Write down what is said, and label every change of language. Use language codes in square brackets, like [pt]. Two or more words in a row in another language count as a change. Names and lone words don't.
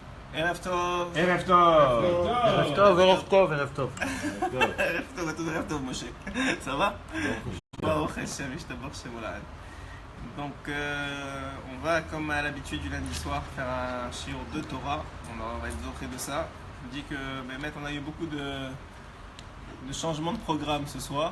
[he] ערב טוב. ערב טוב. ערב טוב, ערב טוב, ערב טוב. ערב טוב, Moshe. [fr] Ça va? [he] ברוך השם ישתבח שמו לעד. [fr] Donc, on va, comme à l'habitude du lundi soir, faire un shiur de Torah. On va être zoché de ça. Je vous dis que, Bémet, on a eu beaucoup de changements de programme ce soir.